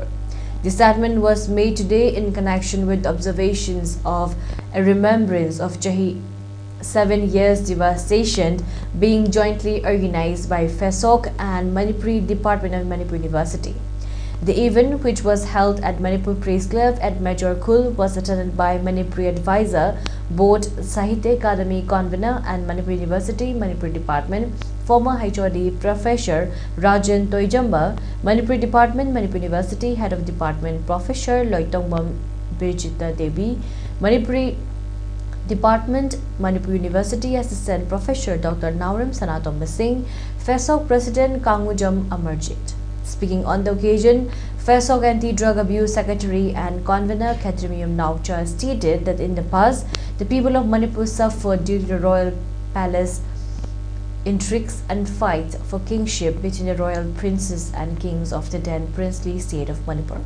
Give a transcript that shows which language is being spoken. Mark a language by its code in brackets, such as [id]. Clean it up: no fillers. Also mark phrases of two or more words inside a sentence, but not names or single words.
[en] The statement was made today in connection with observations of a remembrance of 7 years devastation being jointly organized by FESOC and Manipuri Department of Manipur University. The event, which was held at Manipur Press Club at Major Khul, was attended by Manipuri Advisor Board Sahitya Academy Convener and Manipur University Manipur Department, former HOD Professor Rajan Toijamba, Manipur Department Manipur University Head of Department Professor Loitongmam Birjita Devi, Manipuri Department Manipur University Assistant Professor Dr. Nauram Sanatom Singh, FESOC President Kangujam Amarjit. Speaking on the occasion, FESOC Anti-Drug Abuse Secretary and Convener Khatrimium Naucha stated that in the past, the people of Manipur suffered due to the royal palace intrigues and fights for kingship between the royal princes and kings of the then princely state of Manipur.